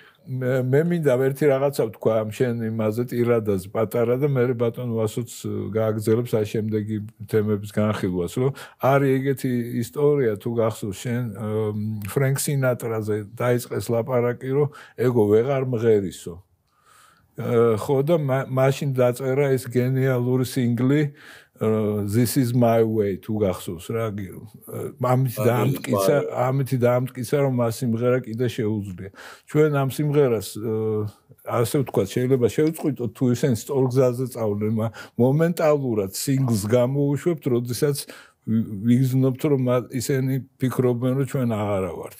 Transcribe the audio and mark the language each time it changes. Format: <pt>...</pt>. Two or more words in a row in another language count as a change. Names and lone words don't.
<ka>მე მინდა ერთი რაღაცა ვთქვა ამ შენ იმაზე ტირადას პატარა და მე ბატონ ვასოც გააგზელებს აი შემდეგი თემების განხილვას, რომ არის ეგეთი ისტორია თუ გახსოვს შენ ფრენკ სინატრაზე დაიწყეს ლაპარაკი, რომ ეგო ვეღარ მღერისო. ხო და მაშინ დაწერა ეს გენიალური სინგლი This is my way თუ გახსოვს რა ამით დაამტკიცა რომ მას სიმღერა კიდე შეუძლია ჩვენ ამ სიმღერას ასე ვთქვათ შეიძლება შევწყვიტოთ თუ ისინი სწორ გზაზე წავლენ მომენტალურად სინგლს გამოუშვებთ როდესაც ვიგრძნობთ რომ ისინი ფიქრობენ რომ ჩვენ აღარა ვართ</ka>